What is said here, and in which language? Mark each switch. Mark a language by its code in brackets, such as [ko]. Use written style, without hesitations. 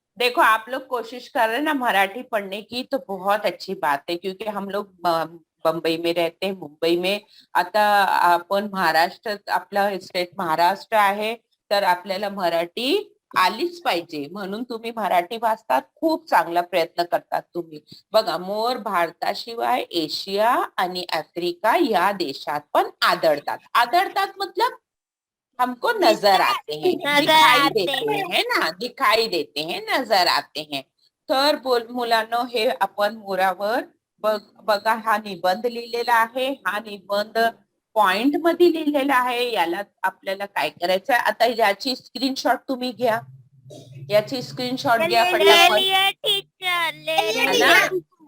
[hi] देखो आप लोग कोशिश कर रहे हैं ना मराठी पढ़ने की, तो बहुत अच्छी बात है, क्योंकि हम लोग बंबई में रहते हैं, मुंबई में. [mr] आता आपण महाराष्ट्र, आपला स्टेट महाराष्ट्र आहे, तर आपल्याला मराठी आलीच पाहिजे. म्हणून तुम्ही मराठी वाचतात, खूप चांगला प्रयत्न करतात तुम्ही. बघा, मोर भारताशिवाय एशिया आणि आफ्रिका या देशात पण आढळतात. [hi] आढळतात मतलब हमको नजर आते हैं, दिखाई देते हैं, है ना, दिखाई देते हैं, नजर आते हैं. [mr] तर मुलांनो, हे आपण मोरावर बघा, हा निबंध लिहिलेला आहे. हा निबंध पॉइंट मध्ये लिहिलेला आहे. याला आपल्याला काय करायचं आहे, आता याची स्क्रीनशॉट तुम्ही घ्या. याची स्क्रीनशॉट घ्या पटापट. [en] teacher